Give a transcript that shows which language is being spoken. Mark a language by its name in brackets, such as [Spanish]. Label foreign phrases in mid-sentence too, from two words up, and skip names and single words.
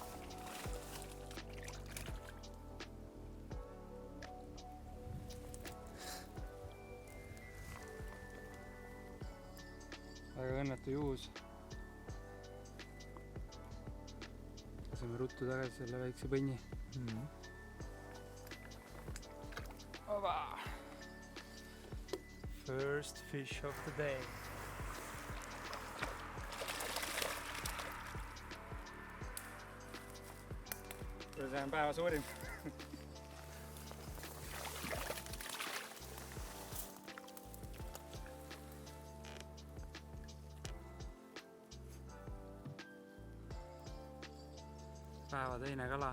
[Estonian] Väga õnnetu juhus. Laseme ruttu tagasi selle väikse põnni. Oba! [English] First fish of the day. [Estonian] See on päeva suurim. Päeva teine kala.